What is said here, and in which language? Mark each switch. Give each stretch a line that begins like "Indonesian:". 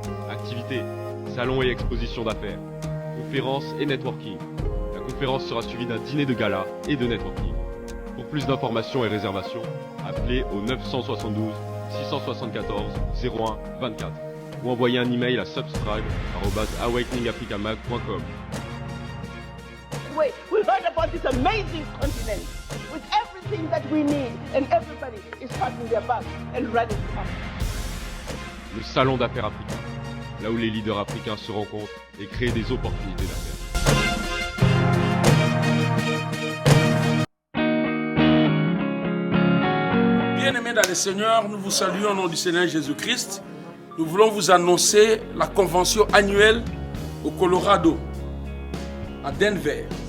French: Activités, salons et expositions d'affaires, conférences et networking. La conférence sera suivie d'un dîner de gala et de networking. Pour plus d'informations et réservations, appelez au 972 674 01 24 ou envoyez un email à subscribe@awakeningafricamag.com.
English: Wait, we heard about this amazing continent with everything that we need and everybody is packing their bags and ready to come.
French: Le Salon d'affaires africain, là où les leaders africains se rencontrent et créent des opportunités d'affaires. Bien-aimés dans le Seigneur, nous vous saluons au nom du Seigneur Jésus-Christ. Nous voulons vous annoncer la convention annuelle au Colorado, à Denver.